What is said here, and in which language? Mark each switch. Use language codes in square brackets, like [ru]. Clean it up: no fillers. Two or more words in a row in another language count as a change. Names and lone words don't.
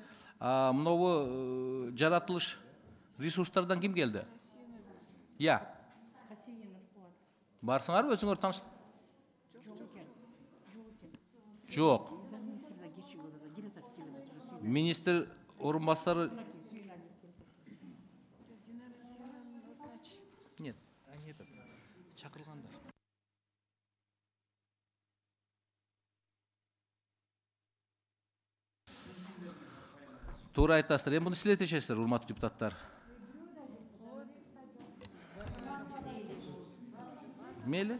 [ky] Мынабу жаратылыш ресурстардан ким келди? [ru] Я. [ky] Барсыңарбы өзүңөр тааныш? Жок. Министр орун басары. [ru] Нет, они этот чакырылгандар. [ky] Туура айтасыздар. Эми муну силер чечесиздер, урматтуу депутаттар. Мели?